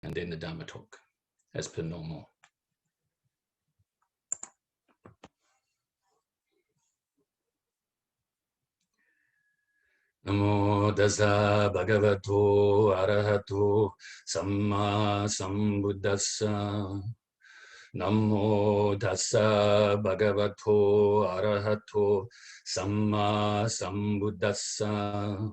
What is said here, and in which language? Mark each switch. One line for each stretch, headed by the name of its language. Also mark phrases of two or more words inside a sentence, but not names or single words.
English: and then the Dharma Talk, as per normal.
Pali: Namo Tassa Bhagavato Arahato SammaSambuddhassa. Namo Tassa Bhagavato Arahato SammaSambuddhassa.